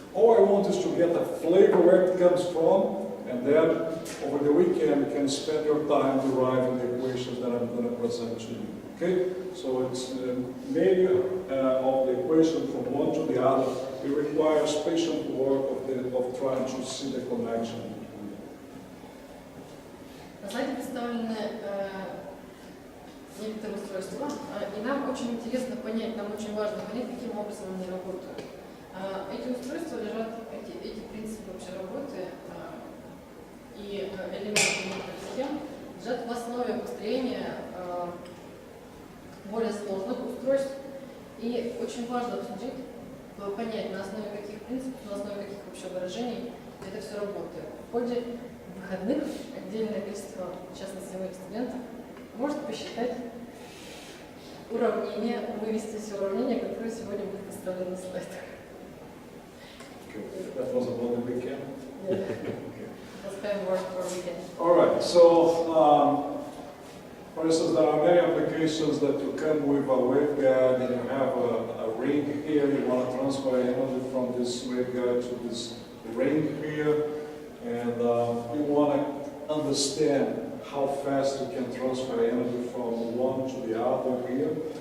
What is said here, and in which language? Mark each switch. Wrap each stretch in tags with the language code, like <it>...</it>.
<en>All I want is to get a flavor where it comes from, and then over the weekend you can spend your time deriving the equations that I'm going to present to you. Okay? So it's many of the equations from one to the other. It requires patient work of trying to see the connection between them.</en> <ru>На слайде представлены некоторые устройства, и нам очень интересно понять, нам очень важно понять, каким образом они работают. Эти устройства лежат, эти принципы вообще работы и элементы некоторых схем лежат в основе построения более сложных устройств. И очень важно обсудить, понять, на основе каких принципов, на основе каких вообще выражений это все работает. В ходе выходных отдельное количество, в частности, моих студентов, может посчитать уравнения, вывести все уравнения, которые сегодня будут представлены на слайдах.</ru> <en>That was about the weekend? Yeah. That's kind of work for a weekend. All right, so for instance, there are many applications that you come with a waveguide and you have a ring here, you want to transfer energy from this waveguide to this ring here, and you want to understand how fast you can transfer energy from one to the other here.</en>